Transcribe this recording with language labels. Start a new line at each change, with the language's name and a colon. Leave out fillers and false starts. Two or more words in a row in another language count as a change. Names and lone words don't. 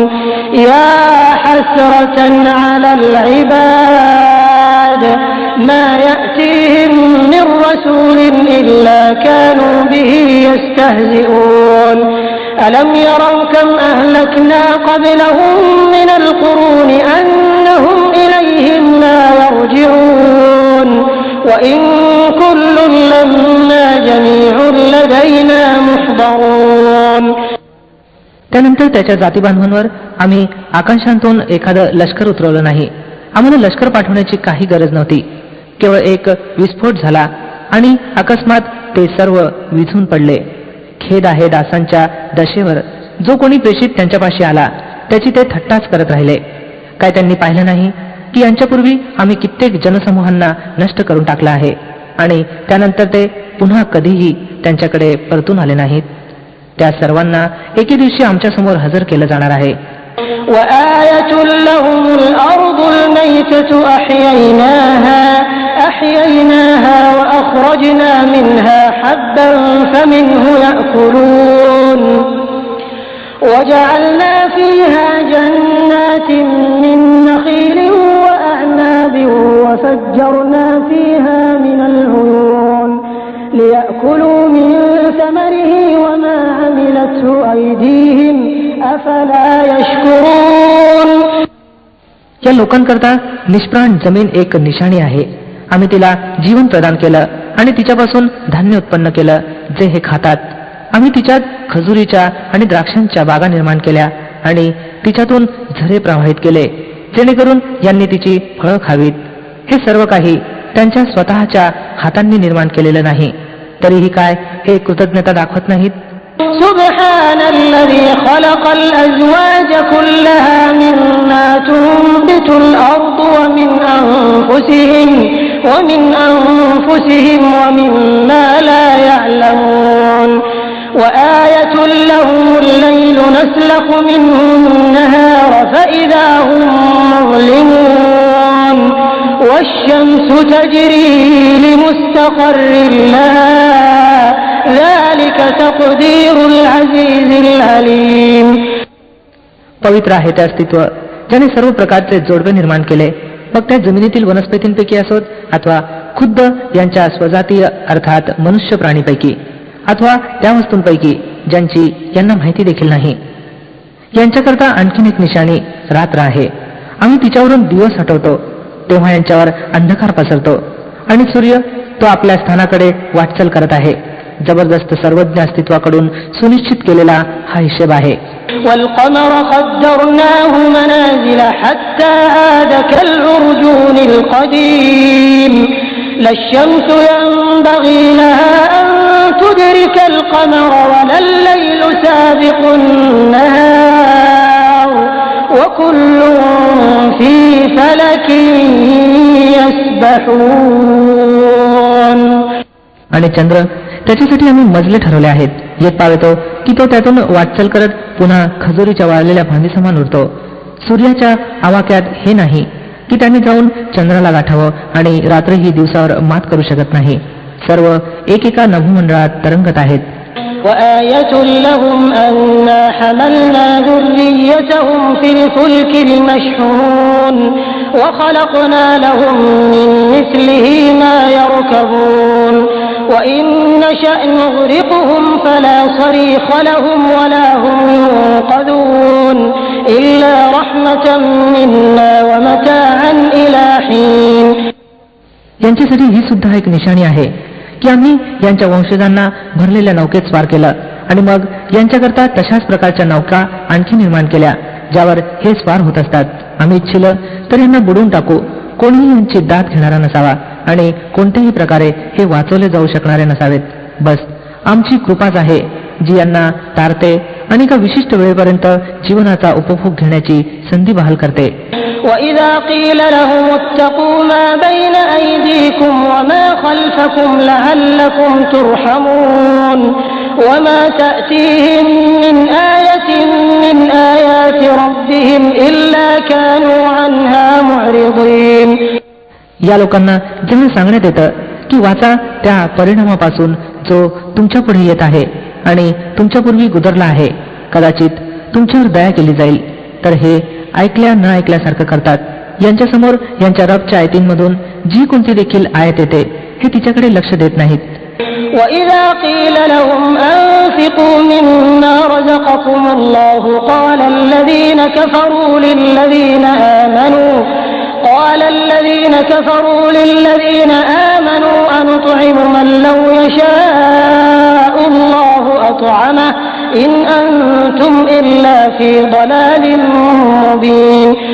Arabic: يا حسرة على العباد ما يأتيهم من رسول إلا كانوا به يستهزئون ألم يروا كم أهلكنا قبلهم من القرون أنهم إليهم لا يرجعون وإن كل لما جميع لدينا محضرون.
Marathi: त्यानंतर त्याच्या जातीबांधवांवर आम्ही आकाशांतून एखादं लष्कर उतरवलं नाही. आम्हाला लष्कर पाठवण्याची काही गरज नव्हती. केवळ एक विस्फोट झाला आणि अकस्मात ते सर्व विझून पडले. खेद आहे दासांच्या दशेवर. जो कोणी प्रेषित त्यांच्यापाशी आला त्याची ते थट्टाच करत राहिले. काय त्यांनी पाहिलं नाही की यांच्यापूर्वी आम्ही कित्येक जनसमूहांना नष्ट करून टाकलं आहे आणि त्यानंतर ते पुन्हा कधीही त्यांच्याकडे परतून आले नाहीत. त्या सर्वांना एके दिवशी आमच्या समोर हजर केलं जाणार आहे.
Arabic: وآية لهم الأرض الميتة أحييناها وأخرجنا منها حبا فمنه يأكلون وجعلنا فيها جنات من نخيل وأعناب وفجرنا فيها من العيون ليأكلوا من ثمره وما عملته أيديهم أفلا يشكرون.
Marathi: या लोकांकरता निष्प्राण जमीन एक निशाणी आहे. आम्ही तिला जीवन प्रदान केलं आणि तिच्यापासून धान्य उत्पन्न केलं जे हे खातात. आम्ही तिच्यात खजुरीच्या आणि द्राक्षांच्या बागा निर्माण केल्या आणि तिच्यातून झरे प्रवाहित केले जेणेकरून यांनी तिची फळं खावीत. हे सर्व काही त्यांच्या स्वतःच्या हातांनी निर्माण केलेलं नाही. तरीही काय हे कृतज्ञता दाखवत नाहीत.
Arabic: سبحان الذي خلق الأزواج كلها مما تنبت الأرض ومن أنفسهم ومما لا يعلمون وآية لهم الليل نسلخ منه النهار فإذا هم مظلمون والشمس تجري لمستقر لها ذلك تقدير العزيز العليم.
Marathi: पवित्र आहे ते अस्तित्व ज्याने सर्व प्रकारचे जोडवे निर्माण केले, मग त्या जमिनीतील वनस्पतींपैकी असोत अथवा खुद्द यांच्या स्वजातीय अर्थात मनुष्य प्राणीपैकी अथवा त्या वस्तूंपैकी ज्यांची यांना माहिती देखील नाही. यांच्याकरता आणखीन एक निशाणी रात्र आहे. आम्ही तिच्यावरून दिवस हटवतो तेव्हा यांच्यावर अंधकार पसरतो आणि सूर्य तो आपल्या स्थानाकडे वाटचाल करत आहे. जबरदस्त सर्वज्ञ अस्तित्वाकडून सुनिश्चित केलेला हा हिशेब आहे.
Arabic: والقمر قدرناه منازل حتى عاد كالعرجون القديم لا الشمس ينبغي لها أن تدرك القمر ولا الليل سابق النهار وكل في فلك يسبحون.
Marathi: आणि चंद्र त्याच्यासाठी आम्ही मजले ठरवले आहेत. येत पावतो की तो त्यातून वाटचाल करत पुन्हा खजुरीच्या वाळलेल्या फांदीसमान उरतो. सूर्याच्या आवाक्यात हे नाही की त्याने जाऊन चंद्राला गाठावं आणि रात्रही दिवसावर मात करू शकत नाही. सर्व एकेका नभोमंडळात तरंगत आहेत.
Arabic: وآية لهم أنا حملنا ذريتهم في الفلك المشحون وخلقنا لهم من مثله ما يركبون وإن نشأ نغرقهم فلا صريخ لهم ولا هم ينقذون إلا رحمة منا ومتاعا إلى حين.
Marathi: यांच्यासाठी ही सुद्धा एक निशाणी आहे की आम्ही यांच्या वंशजांना भरलेल्या नौकेत स्वार केलं आणि मग यांच्याकरता तशाच प्रकारच्या नौका आणखी निर्माण केल्या ज्यावर हे स्वार होत असतात. आम्ही इच्छिलं तर यांना बुडवून टाकू. कोणीही यांची दाद घेणारा नसावा आणि कोणत्याही प्रकारे हे वाचवले जाऊ शकणारे नसावेत. बस आमची कृपाच आहे जी यांना तारते आणि एका विशिष्ट वेळेपर्यंत जीवनाचा उपभोग घेण्याची संधी बहाल करते.
Arabic: وَإِذَا قِيلَ لَهُمُ اتَّقُوا مَا بَيْنَ أَيْدِيكُمْ وَمَا خَلْفَكُمْ لَعَلَّكُمْ تُرْحَمُونَ وَمَا تَأْتِيهِمْ مِنْ آيَةٍ مِنْ آيَاتِ رَبِّهِمْ إِلَّا كَانُوا عَنْهَا مُعْرِضِينَ.
Marathi: या लोकांना जेव्हा सांगण्यात येतं की वाचा त्या परिणामापासून जो तुमच्या पुढे येत आहे आणि तुमच्यापूर्वी गुजरला आहे, कदाचित तुमच्यावर दया केली जाईल, तर हे ऐकल्या न ऐकल्यासारखं करतात. यांच्यासमोर यांच्या रबच्या आयतींमधून जी कोणती देखील आयत येते हे तिच्याकडे लक्ष देत नाहीत.
Arabic: وَإِذَا قِيلَ لَهُمْ أَنفِقُوا مِمَّا رَزَقَكُمُ اللَّهُ قَالَ الَّذِينَ كَفَرُوا لِلَّذِينَ آمَنُوا أَنُطْعِمُ مَن لَّوْ يَشَاءُ اللَّهُ أَطْعَمَهُ إِنْ أَنتُمْ إِلَّا فِي ضَلَالٍ مُّبِينٍ.